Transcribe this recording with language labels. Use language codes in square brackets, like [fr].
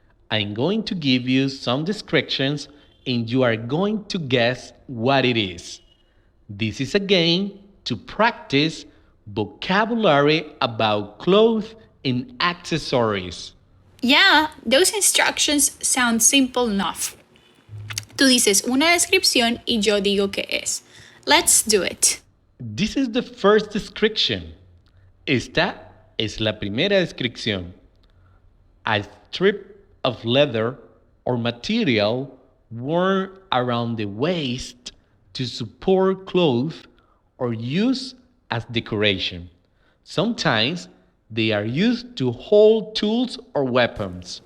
[en] I'm going to give you some descriptions and you are going to guess what it is. This is a game to practice vocabulary about clothes and accessories. Yeah, those instructions sound simple enough. [es] Tú dices una descripción y yo digo qué es. [en] Let's do it. This is the first description. [es] Esta es la primera descripción. [en] A strip of leather or material worn around the waist to support clothes or used as decoration. Sometimes they are used to hold tools or weapons.